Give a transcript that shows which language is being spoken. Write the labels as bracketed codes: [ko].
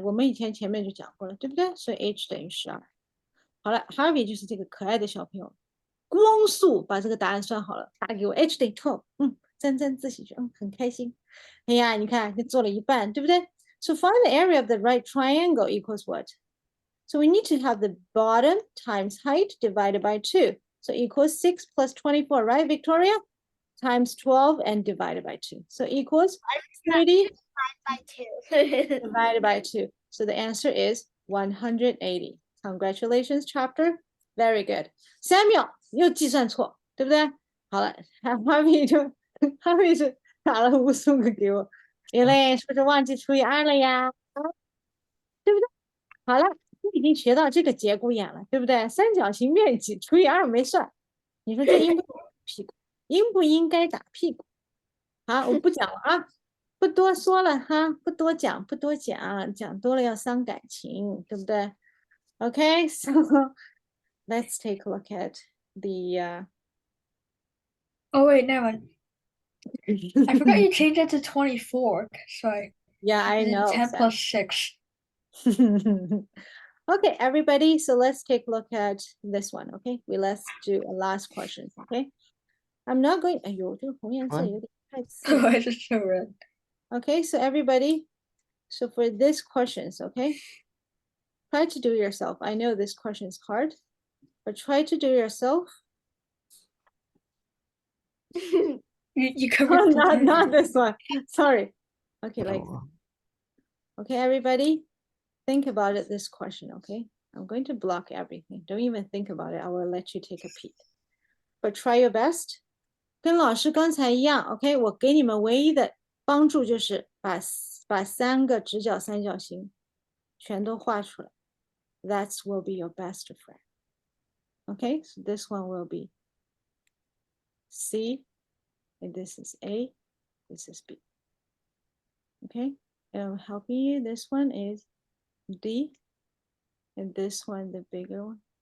[zh] 我们以前前面就讲过了，对不对？所以 h 等于12。好了，Harvey 就是这个可爱的小朋友，光速把这个答案算好了，打给我 h 等于12。沾沾自喜，很开心。哎呀，你看，你做了一半，对不对？ [en] So find the area of the right triangle equals what? So we need to have the bottom times height divided by 2. So equals 6 plus 24, right, Victoria? Times 12 and divided by 2. So equals 30 by 2. divided by 2. So the answer is 180. Congratulations, chapter. Very good. [zh] Samuel, 又计算错，对不对？好了，Harvey 就打了无数个给我。因为是不是忘记除以2了呀？对不对？好了。你已经学到这个节骨眼了，对不对？三角形面积除以2没算，你说这应不屁股，应不应该打屁股？好，我不讲了啊，不多说了哈，不多讲，不多讲，讲多了要伤感情，对不对 ？ [en] Okay, so let's take a look at the. Oh wait, never mind. I forgot you changed it to 24. Sorry. Yeah, I know. 10 plus 6. Okay, everybody, so let's take a look at this one, okay? Let's do a last question, okay? I'm not going, [zh] 哎呦，这个红颜色有点太刺了。 [en] I just so red. Okay, so everybody, so for this questions, okay? Try to do yourself. I know this question is hard, but try to do yourself. You covered not this one. Sorry. Okay, like, Oh, okay, everybody, think about it, this question, okay? I'm going to block everything. Don't even think about it. I will let you take a peek. But try your best. [zh] 跟老师刚才一样，OK，我给你们唯一的帮助就是把3个直角三角形全都画出来。 [en] That will be your best friend. Okay, so this one will be C, and this is A, this is B. Okay, and helping you, this one is D, and this one, the bigger one.